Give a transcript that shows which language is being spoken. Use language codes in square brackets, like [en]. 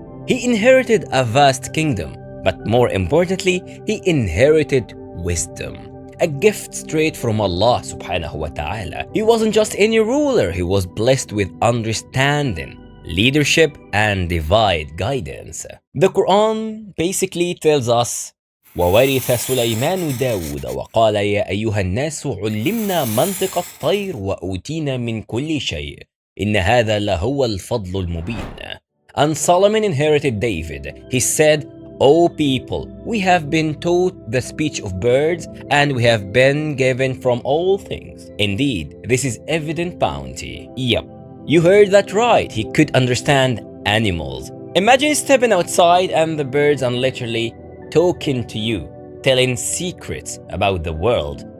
[en] He inherited a vast kingdom, but more importantly, he inherited wisdom. A gift straight from Allah subhanahu wa ta'ala. He wasn't just any ruler, he was blessed with understanding, leadership, and divine guidance. The Quran basically tells us [ar] وورث سليمان داود وقال يا أيها الناس علمنا منطق الطير وأوتينا من كل شيء إن هذا لهو الفضل المبين. [en] And Solomon inherited David. He said, O people, we have been taught the speech of birds, and we have been given from all things. Indeed, this is evident bounty. Yep, you heard that right. He could understand animals. Imagine stepping outside and the birds are literally talking to you, telling secrets about the world.